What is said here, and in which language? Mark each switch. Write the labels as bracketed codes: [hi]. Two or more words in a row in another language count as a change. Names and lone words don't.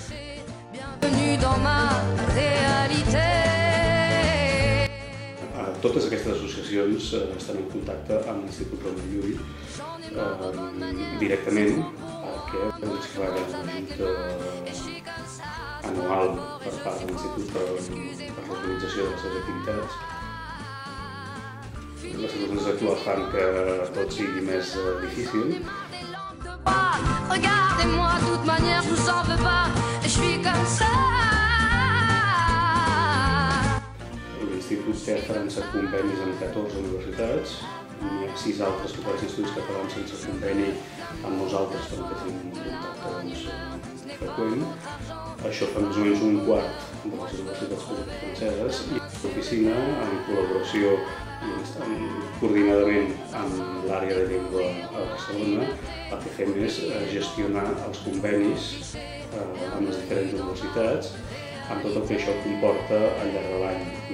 [ca] Totes aquestes associacions estan en contacte amb l'Institut Ramon Llull directament, perquè s'hi fa una ajuda anual per part de l'Institut per l'organització de les seves activitats. Les circumstàncies actuals fan que tot sigui més difícil. [fr] Regardez-moi, de toute manière, je vous en veux pas, je suis comme ça. [ca] L'Institut té a França convenis amb 14 universitats, n'hi ha 6 altres que ofereixen estudis catalans sense conveni amb nosaltres, perquè tenim un contacte freqüent. Això fa més o menys un quart de les universitats públiques franceses, i l'oficina, en col·laboració i coordinadament amb l'àrea de llengua a Barcelona, el que fem és gestionar els convenis amb les diferents universitats, amb tot el que això comporta al llarg de l'any.